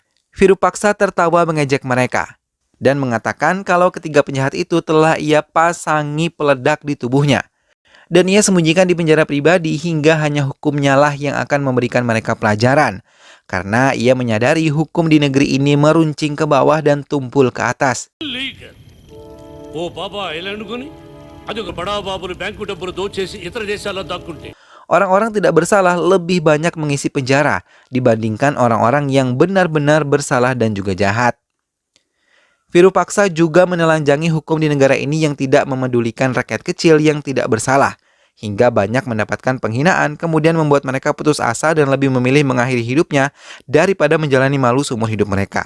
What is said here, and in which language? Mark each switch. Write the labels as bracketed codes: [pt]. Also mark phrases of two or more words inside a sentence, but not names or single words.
[id] Virupaksa tertawa mengejek mereka dan mengatakan kalau ketiga penjahat itu telah ia pasangi peledak di tubuhnya. Dan ia sembunyikan di penjara pribadi hingga hanya hukumnya lah yang akan memberikan mereka pelajaran. Karena ia menyadari hukum di negeri ini meruncing ke bawah dan tumpul ke atas. [te] ఓ బాబా ఎలా అనుకుని అది ఒక బడా బాబులు బ్యాంకు డబ్బులు దోచేసి ఇతర దేశాల్లో దాక్కుంటే [id] Orang-orang tidak bersalah lebih banyak mengisi penjara dibandingkan orang-orang yang benar-benar bersalah dan juga jahat. Virupaksa juga menelanjangi hukum di negara ini yang tidak memedulikan rakyat kecil yang tidak bersalah, hingga banyak mendapatkan penghinaan kemudian membuat mereka putus asa dan lebih memilih mengakhiri hidupnya daripada menjalani malu seumur hidup mereka.